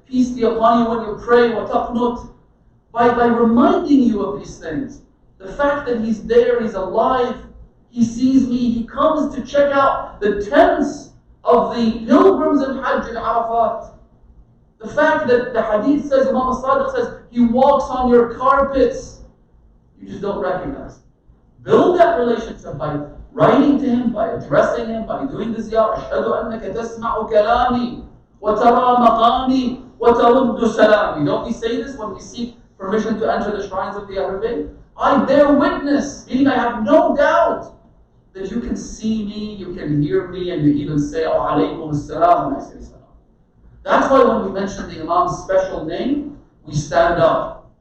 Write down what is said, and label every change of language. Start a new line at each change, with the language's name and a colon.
English: Peace be upon you when you pray. Wa taqnut. By reminding you of these things, the fact that he's there, he's alive, he sees me, he comes to check out the tents of the pilgrims in Hajj and Arafat. The fact that the hadith says, Imam al-Sadiq says, he walks on your carpets, you just don't recognize. Build that relationship by writing to him, by addressing him, by doing the ziyarah.
Arabic: أشهد أنك تسمع كلامي وترى مقامي وترد سلامي.
English: Don't we say this when we seek permission to enter the shrines of the Ahlul Bayt? I bear witness, meaning I have no doubt that you can see me, you can hear me, and you even say, oh, alaykum as-salam when I say salam. That's why when we mention the Imam's special name, we stand up.